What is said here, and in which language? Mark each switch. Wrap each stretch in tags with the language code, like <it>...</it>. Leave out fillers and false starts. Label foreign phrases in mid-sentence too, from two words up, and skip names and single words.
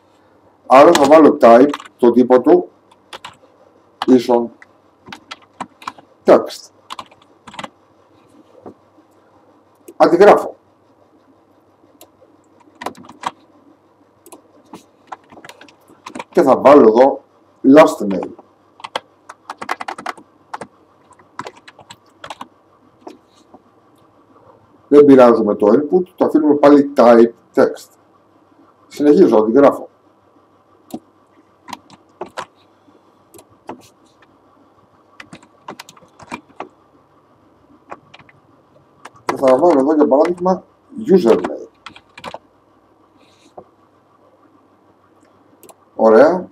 <el>Άρα θα βάλω type, το τύπο του, ίσον text. Αντιγράφω. Και θα βάλω εδώ</el> <en>last name.</en> <el>Δεν πειράζουμε το input, το αφήνουμε πάλι</el> <en>type text.</en> <el>Συνεχίζω, αντιγράφω. Και θα βάλω εδώ για παράδειγμα username. Ωραία.</el>